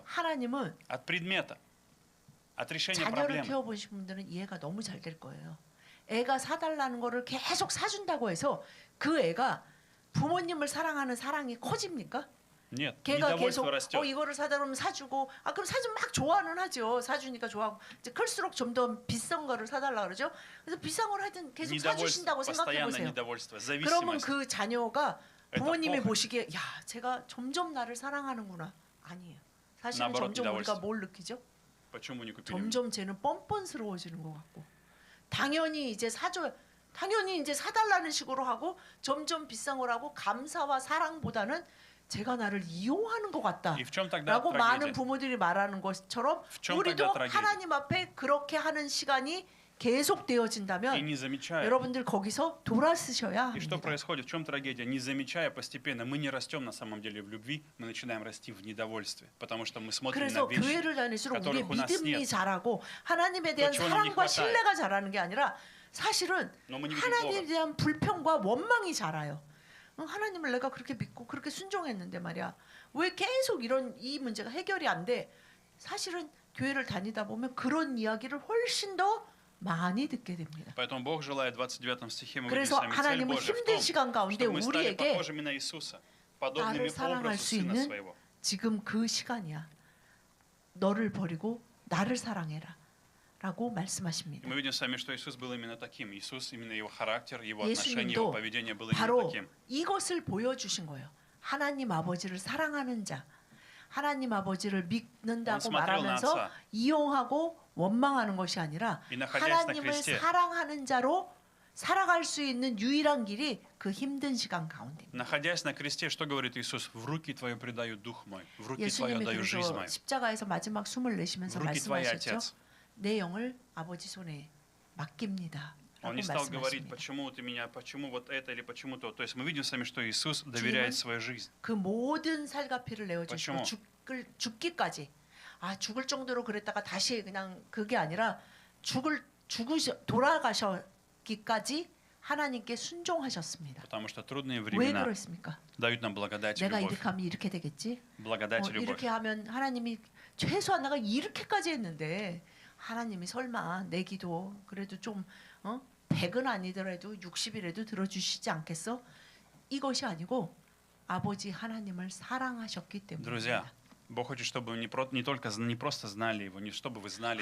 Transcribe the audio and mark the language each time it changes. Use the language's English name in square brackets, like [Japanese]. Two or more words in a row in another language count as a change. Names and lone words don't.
[Korean] 하나님은 [Russian] от предмета, от решения [Korean] 자녀를 [Russian] проблемы. [Korean] 키워보신 분들은 이해가 너무 잘 될 거예요. 애가 사달라는 거를 계속 사준다고 해서 그 애가 부모님을 사랑하는 사랑이 커집니까? [Russian] Нет, [Korean] 걔가 계속 [Russian] недовольство растет. [Korean] 이거를 사다 그러면 사주고 그럼 사주면 막 좋아는 하죠. 사주니까 좋아하고 이제 클수록 좀 더 비싼 거를 사달라 그러죠. 그래서 비싼 걸 하여튼 계속 [Russian] Недовольство, [Korean] 사주신다고 생각해 [Russian] постоянное [Korean] 보세요. [Russian] недовольство, [Korean] 그러면 [Russian] зависимость. [Korean] 그 자녀가 [Russian] Это [Korean] 부모님이 [Russian] похоть. [Korean] 보시기에 야 제가 점점 나를 사랑하는구나. 아니에요. 사실은 [Russian] 나оборот, [Korean] 점점 우리가 [Russian] недовольство. [Korean] 뭘 느끼죠? [Russian] Почему не купили? [Korean] 점점 쟤는 뻔뻔스러워지는 것 같고 당연히 이제 당연히 이제 사달라는 식으로 하고 점점 비싼 거라고 감사와 사랑보다는 제가 나를 이용하는 것 같다. [Russian] И в чем тогда [Korean] 라고 많은 [Russian] трагедия? [Korean] 부모들이 말하는 것처럼 [Russian] В чем [Korean] 우리도 [Russian] тогда трагедия? [Korean] 하나님 앞에 그렇게 하는 시간이 계속 [Russian] И [Korean] 되어진다면 [Russian] не замечая. [Korean] 여러분들 거기서 돌아서셔야 [Russian] И что [Korean] 합니다. [Russian] происходит? В чем трагедия? Не замечая постепенно, мы не растем на самом деле в любви, мы начинаем расти в недовольстве, потому что мы смотрим [Korean] 그래서 [Russian] на вещи. [Korean] 교회를 다닐수록 우리의 [Russian] которых у нас [Korean] 믿음이 [Russian] нет. [Korean] 자라고 하나님에 대한 그렇죠, [Russian] нам не [Korean] 사랑과 [Russian] хватает. [Korean] 신뢰가 자라는 게 아니라 사실은 [Russian] Но мы не видим [Korean] 하나님에 [Russian] Бога. [Korean] 대한 불평과 원망이 자라요. 하나님을 내가 그렇게 믿고 그렇게 순종했는데 말이야. 왜 계속 이 문제가 해결이 안 돼? 사실은 교회를 다니다 보면 그런 이야기를 훨씬 더 많이 듣게 됩니다. [Russian] Поэтому Бог желает в 29 стихе мы видим с [Korean] 그래서 [Russian] вами цель [Korean] 하나님은 [Russian] Божия в [Korean] 힘든 [Russian] том, [Korean] 시간 가운데 [Russian] чтобы мы стали [Korean] 우리에게 [Russian] похожими на Иисуса, подобными [Korean] 나를 사랑할 [Russian] образу [Korean] 수 [Russian] Сына [Korean] 있는 [Russian] Своего. [Korean] 지금 그 시간이야. 너를 버리고 나를 사랑해라. 라고 [Russian] И [Korean] 말씀하십니다. [Russian] мы видим с вами, что Иисус был именно таким. Иисус, именно его характер, его отношение, [Korean] 예수님도 [Russian] его поведение было именно [Korean] 바로 [Russian] таким. [Korean] 이것을 보여주신 거예요. 하나님 아버지를 사랑하는 자, 하나님 아버지를 믿는다고 [Russian] Он смотрел на [Korean] 말하면서 [Russian] отца. [Korean] 이용하고 원망하는 것이 아니라 [Russian] И находясь на [Korean] 하나님을 [Russian] кресте. [Korean] 사랑하는 자로 살아갈 수 있는 유일한 길이 그 힘든 시간 가운데입니다. [Russian] Находясь на кресте, что говорит Иисус? В руки твои предаю дух мой, в руки твои [Korean] 예수님이 [Russian] отдаю жизнь [Korean] 그래서 [Russian] мою, [Korean] 십자가에서 마지막 숨을 내쉬면서 [Russian] в руки твои, [Korean] 말씀하셨죠. [Russian] Отец. [Korean] 내 영을 아버지 손에 맡깁니다. [Russian] Он [Korean] 라고 [Russian] не стал говорить, [Korean] 말씀하십니다. [Russian] почему ты меня, почему вот это или почему то. То есть мы видим с вами, что Иисус доверяет свою жизнь. [Korean] 그 모든 살과 피를 내어주시고 [Russian] почему? [Korean] 죽기까지 죽을 정도로 그랬다가 다시 그냥 그게 아니라 돌아가셨기까지 하나님께 순종하셨습니다. [Russian] Потому что трудные [Korean] 왜 [Russian] времена [Korean] 그랬습니까? [Russian] дают нам благодать и [Korean] 내가 [Russian] любовь. [Korean] 이렇게 하면 이렇게 되겠지? [Russian] Благодать и любовь. [Korean] 이렇게 하면 하나님이 최소한 내가 이렇게까지 했는데 하나님이 설마 내 기도 그래도 좀 100은 아니더라도 60이라도 들어주시지 않겠어? 이것이 아니고 아버지 하나님을 사랑하셨기 [Russian] Друзья, [Korean] 때문입니다. [Russian] Бог хочет, чтобы вы не просто знали Его, не чтобы вы знали,